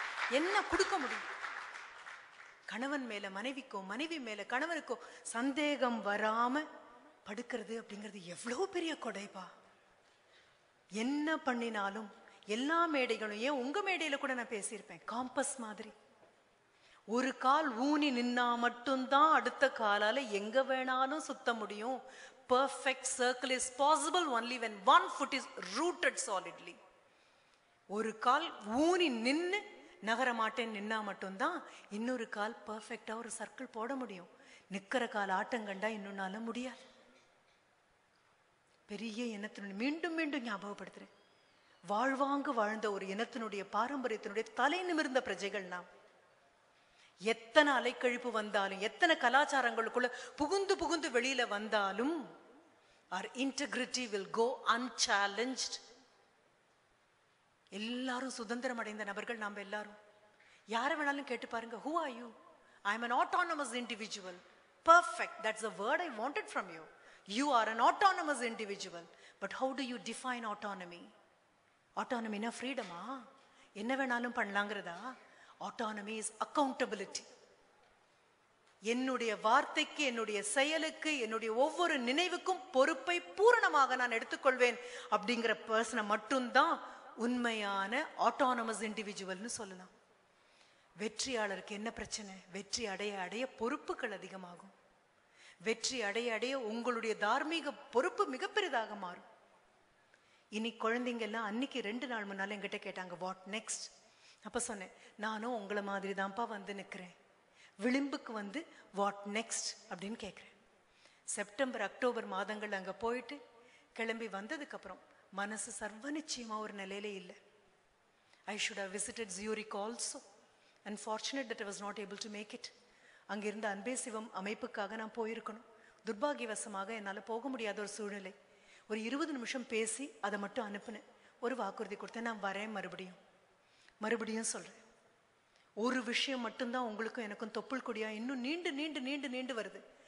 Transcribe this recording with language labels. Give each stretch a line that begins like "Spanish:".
Tamil: என்ன கொடுக்க முடியும்? கணவன் மேல மனைவிக்கோ, மனைவி மேல கணவனுக்கோ சந்தேகம் வராம படுக்கிறது அப்படிங்கிறது எவ்வளவு பெரிய கொடைப்பா. என்ன பண்ணினாலும் எல்லா மேடைகளும், ஏன் உங்க மேடையில கூட நான் பேசியிருப்பேன், காம்பஸ் மாதிரி ஒரு கால் ஊனி நின்னா மட்டும்தான் அடுத்த காலால எங்க வேணாலும் சுத்த முடியும்.
English: Perfect circle is possible only when one foot is rooted solidly.
Tamil: ஒரு கால் ஊனி நின்னு நகர மாட்டேன் நின்னா மட்டும்தான் இன்னொரு கால் பர்ஃபெக்டா ஒரு சர்க்கிள் போட முடியும். நிக்கிற கால் ஆட்டம் கண்டா இன்னொன்னால முடியாது. பெரிய இனத்தினுடைய மீண்டும் மீண்டும் ஞாபகப்படுத்துறேன், வாழ்வாங்கு வாழ்ந்த ஒரு இனத்தினுடைய பாரம்பரியத்தினுடைய தலை நிமிர்ந்த பிரஜைகள் நாம். எத்தனை அலைக்கழிப்பு வந்தாலும், எத்தனை கலாச்சாரங்களுக்குள்ள புகுந்து புகுந்து வெளியில வந்தாலும்
English: our integrity will go unchallenged.
Tamil: எல்லாரும் சுதந்திரம் அடைந்த நபர்கள் நாம் எல்லாரும். யார வேணாலும் கேட்டு பாருங்க,
English: who are you? I am an autonomous individual. Perfect, that's the word I wanted from you. You are an autonomous individual. But how do you define autonomy?
Tamil: Autonomy na freedom ah? என்ன வேணாலும் பண்ணலாங்கிறதா?
English: Autonomy is accountability.
Tamil: என்னுடைய வார்த்தைக்கு, என்னுடைய செயலுக்கு, என்னுடைய ஒவ்வொரு நினைவுக்கும் பொறுப்பை பூரணமாக நான் எடுத்துக்கொள்வேன் அப்படிங்கிற பர்சனை மட்டும்தான் உண்மையான ஆட்டோனமஸ் இண்டிவிஜுவல்னு சொல்லலாம். வெற்றியாளருக்கு என்ன பிரச்சனை? வெற்றி அடைய அடைய பொறுப்புகள் அதிகமாகும். வெற்றி அடைய அடைய உங்களுடைய தார்மீக பொறுப்பு மிகப்பெரிதாக மாறும். இனி குழந்தைங்க எல்லாம் அன்னைக்கு 2 நாள் முன்னால என்கிட்ட கேட்டாங்க
English: What next.
Tamil: அப்ப சொன்னேன், நானும் உங்களை மாதிரி தான்ப்பா வந்து நிற்கிறேன், விளிம்புக்கு வந்து
English: what next
Tamil: அப்படின்னு கேட்குறேன். செப்டம்பர் அக்டோபர் மாதங்கள் அங்கே போயிட்டு கிளம்பி வந்ததுக்கு அப்புறம் மனசு சர்வ நிச்சயமா ஒரு நிலையில இல்லை.
English: I should have visited Zurich also. Unfortunate that I was not able to make it.
Tamil: அங்கிருந்த அன்பே சிவம் அமைப்புக்காக நான் போயிருக்கணும். துர்பாகியவசமாக என்னால் போக முடியாத ஒரு சூழ்நிலை. ஒரு 20 நிமிஷம் பேசி அதை மட்டும் அனுப்புனேன். ஒரு வாக்குறுதி கொடுத்தேன், நான் வரேன் மறுபடியும் சொல்றேன். ஒரு விஷயம் மட்டும்தான் உங்களுக்கும் எனக்கும் தொப்புள் கொடியா இன்னும் நீண்டு நீண்டு நீண்டு நீண்டு வருது.